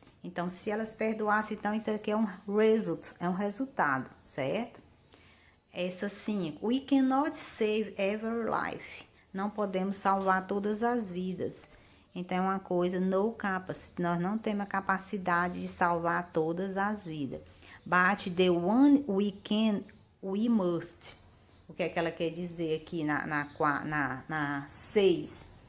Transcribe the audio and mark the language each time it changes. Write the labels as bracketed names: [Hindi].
[Portuguese] Então, se elas perdoassem, então aqui é um resultado, certo? Essa 5. [English] We cannot save every life. [Portuguese] Não podemos salvar todas as vidas. Então, é uma coisa, [English] no capacity. [Portuguese] Nós não temos a capacidade de salvar todas as vidas. [English] But the one we can, we must. [Portuguese] O que é que ela quer dizer aqui na 6?